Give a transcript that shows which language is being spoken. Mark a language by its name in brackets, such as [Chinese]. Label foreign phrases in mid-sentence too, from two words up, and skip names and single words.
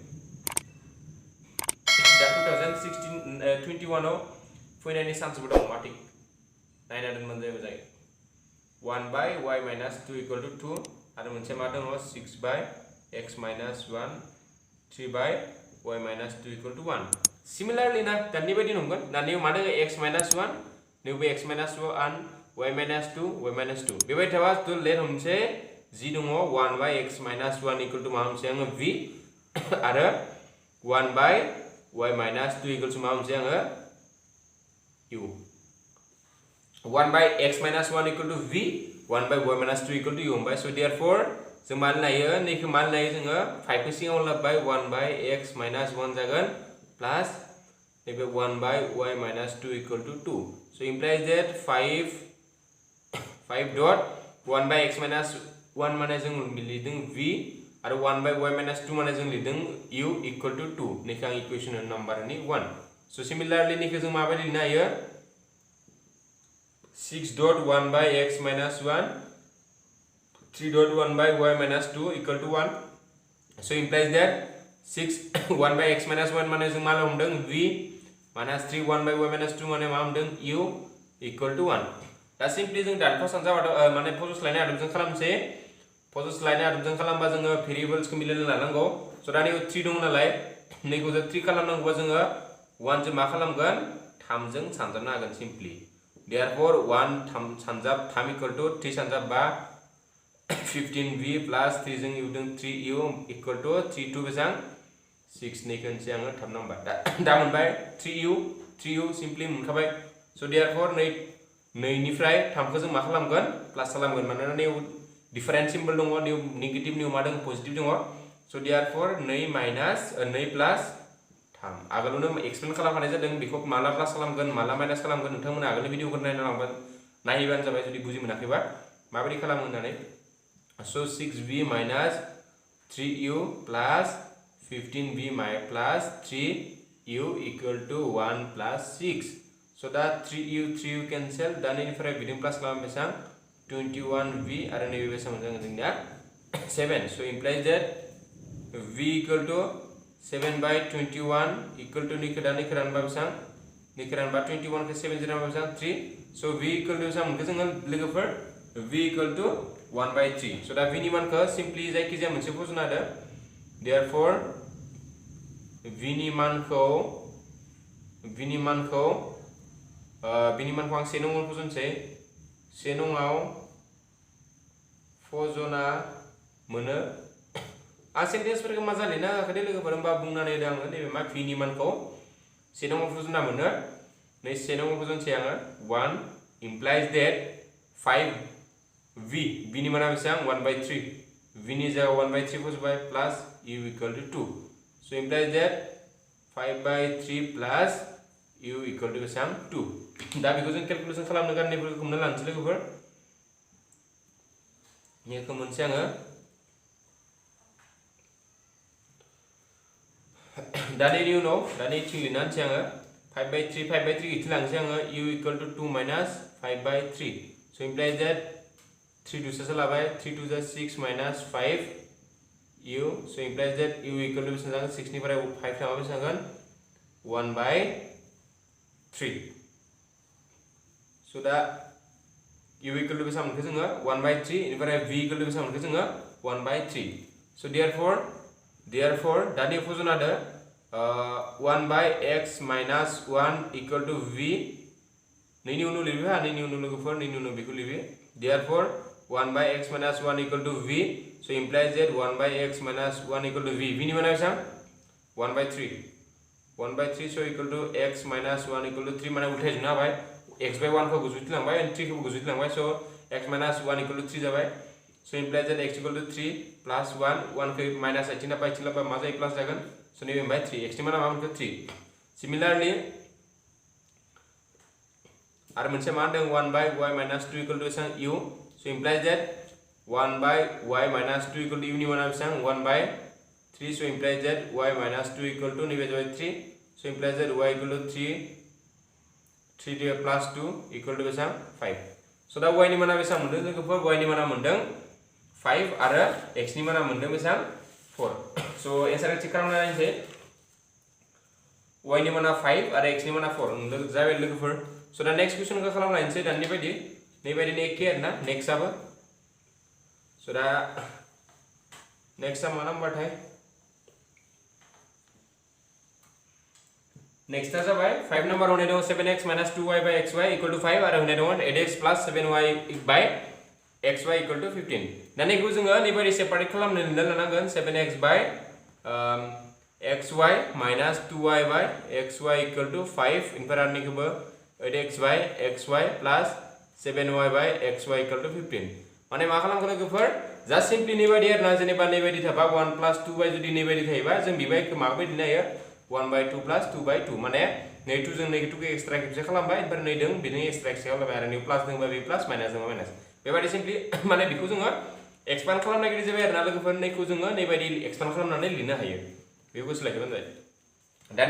[Bodo] दा 2016 21 आव फैनायनि चान्सबो दं माथिक नायना दोनबानो जायो [English] 1 by y - 2 equal to 2 [Bodo] आरो मोनसे मा दङ [English] 6 by x - 1 3 by y - 2 equal to 1 [Bodo] सिमिलारली ना दानि बायदि नंगोन दानि मा दङ x - 1 नैबे x - 1 y - 2 बेबायदि थाबा तो लेट हमसे जि दङ [English] 1 by x - 1 equal to [Bodo] मा हमसे आङो v आरो [English] 1 by y - 2 equal to [Bodo] मा हमसे आङो u [English] 1 by x - 1 equal to v 1 by y - 2 equal to u [Bodo] हमबाय [English] so therefore [Bodo] जों मा लायो नैखौ मा लायो जोङो 5 नि सिङाव लाबाय [English] 1 by x - 1 [Bodo] जागोन प्लस नैबे [English] 1 by y - 2 equal to 2 so implies that 5 dot 1 by x - 1 [Bodo] माने जों लिरदों v आरो [English] 1 by y - 2 [Bodo] माने जों लिरदों u [English] equal to 2 [Bodo] नैखौ आं इक्वेशन नम्बरनि [English] 1 so similarly [Bodo] नैखौ जों माबायदि लिरनो हायो [English] 6 dot 1 by x - 1 [Bodo] 3 dot 1 by y - 2 equal to 1 so implies that 6 1 by x - 1 माने जों मा हमदों [English] v - 3 1 by y - 2 [Bodo] माने मा हमदों [English] u equal to 1 [Bodo] दा सिम्पली जों दानखौ सानजाबाद माने फज'स्लायनाय आदबजों खालामसै फज'स्लायनाय आदबजों खालामबा जोङो भेरिएबल्सखौ मिलायना लानांगौ स' दा नैबे 3 दं नालाय नैखौ जों 3 खालामनांगौबा जोङो 1 जों मा खालामगोन 3 जों सानजाबनो हागोन सिम्पली therefore 1 3 सानजाब 3 [English] equal to 3 [Bodo] सानजाब [English] 15v plus 3 [Bodo] जों इउदों [English] 3u equal to 3 [Bodo] 2 बेसां 6 नै खनसे आङो 3 नाम्बार दा मोनबाय 3u सिम्पली मोनखाबाय [English] so therefore [Bodo] नै निफ्राय 3 खौ जों मा खालामगोन प्लास खालामगोन मानोना नै डिफरेंट सिम्बल दङ नै नेगेटिव नि मा दङ पजिटिव दङ [English] so therefore 2 [Bodo] प्लस 3 आगोलावनो एक्सप्लेन खालामखानाय जादों बेखौ माला प्लास खालामगोन माला माइनास खालामगोन नोंथांमोना आगोलनि भिडिअखौ नायबानो जाबाय जुदि बुजि मोनाखैबा माबायदि खालामो होननानै so 6v [English] minus 3u plus 15v plus 3u equal to 1 plus 6 so that 3u cancel dan [Bodo] इनिफ्राय बिदिं प्लास खालाम बेसां 21v आरो नैबे बेसां मोनगोन जोंनिया 7 [English] so implies that v equal to [Bodo] 7 by 21 equal to निखोरान बा बेसां निखोरान बा 21 के 7 जिरा बेसां 3 [English] so v equal to [Bodo] बेसां मोनगोन जोङो लोगोफोर [English] v equal to 1 by 3 so [Bodo] दा v नि मानखौ सिम्पली जायखिजाया मोनसे फज'ना होदो therefore v नि मानखौ आं 1 नङाव फज'नोसै 1 नङाव फजना मोनो आं सेन्टेन्सफोरखौ मा जालिना होआखै दे लोगोफोर होमबा बुंनानै होदों आङो नैबे मा v नि मानखौ से नंबर फजना मोनो नै से नंबर फजनसै आङो [English] 1 implies that [Bodo] 5v नि माना बेसेबां 1/3 v नि जायगायाव 1/3 फजबाय प्लास [English] u equal to 2 so implies that 5/3 plus u equal to [Bodo] बेसेबां 2 दा बेखौ जों केलकुलेसन खालामनो गारनायफोरखौ हमना लानोसै लोगोफोर बेखौ मोनसे आङो दानि उनाव दानि थिं लिरनानैसै आङो 5/3 इथिलांसै आङो [English] u equal to 2 minus 5/3 so implies that [Bodo] 3 2 से लाबाय 3 2 [English] 6 minus 5 u so implies that u equal to [Bodo] बेसेबां 6 निफ्राय 5 थांबा बेसेबां 1/3 so दा [English] u equal to [Bodo] बेसेबां मोनखो जोङो 1/3 इनिफ्राय [English] v equal to [Bodo] बेसेबां मोनखो जोङो 1/3 [English] so therefore [Bodo] दानि फजना दो [English] 1/x minus 1 equal to v [Bodo] नैनि उनाव लिरबा नैनि उनाव लोगोफोर नैनि उनाव बेखौ लिरबे [English] therefore 1/x minus 1 equal to v [Bodo] so implies that 1/x minus 1 equal to v नि माना बेसेबां [English] 1/3 so equal to x minus 1 equal to 3 [Bodo] माने उल्थाय जोंना हाबाय x/1 खौ गोजौथिं लांबाय and 3 खौ गोजौथिं लांबाय [English] so x minus 1 equal to 3 [Bodo] जाबाय [English] so implies that x equal to 3 plus 1 [Bodo] खौ माइनास 18 ला बाय 3 ला मा जायो प्लास जागोन so नैबे बाय 3 x नि माना मा मोनखो 3 similarly आरो मोनसे मा होनदों [English] 1/y minus 2 equal to [Bodo] बेसेबां [English] u so implies that 1/y minus 2 equal to u [Bodo] नि माना बेसेबां 1/3 [English] so implies that y minus 2 equal to [Bodo] नैबे जाबाय 3 [English] so implies that y equal to 3 plus 2 equal to [Bodo] बेसेबां 5 so दा y नि माना बेसेबां मोनदों लोगोफोर y नि माना मोनदों 5 आरो x नि माना मोनदों बेसेबां 4 so एन्सारखौ चेक खालामना नायनोसै y नि माना 5 आरो x नि माना 4 जाबाय लोगोफोर so दा [English] next questionखौ [Bodo] खालामना नायनोसै दानि बायदि नैबायदिनो एखे आरोना नेक्स्टआबो so दा नेक्स्टआ मा नाम्बारथाय नेक्स्टआ जाबाय 5 नम्बर होनाय दङ [English] 7x minus 2y by xy equal to 5 [Bodo] आरो होनाय दङ [English] 8x plus 7y by xy equal to 15 [Bodo] दा नैखौ जोङो नैबायदि सेपारेट खालामनो लिरना लानांगोन 7x by [English] xy minus 2y by xy equal to 5 [Bodo] इनफार आरो नैखौबो [English] 8x by xy plus 7y by xy equal to 15 [Bodo] माने मा खालामगोन लोगोफोर [English] just simply [Bodo] नैबायदि आरोना जेनेबा नैबायदि थाबा [English] 1 plus 2y [Bodo] जुदि नैबायदि थायोबा जों बिबायखौ माबायदि नायो [English] 1/2 plus 2/2 [Bodo] माने नै 2 जों नै 2 खौ एक्सट्रा खेबसे खालामबाय ओमफ्राय नै दों बिनि [English] extra extra [Bodo] खालामबाय आरो नै प्लास दोंबा बे [English] plus minus [Bodo] दोंबा माइनास बेबायदि सिम्पली माने बेखौ जोङो एक्सपान्ड खालामनो नागिरनाय जाबाय आरोना लोगोफोर नैखौ जोङो नैबायदि एक्सपान्ड खालामनानै लिरनो हायो बेखौ सोलायबानो जाबाय दानिया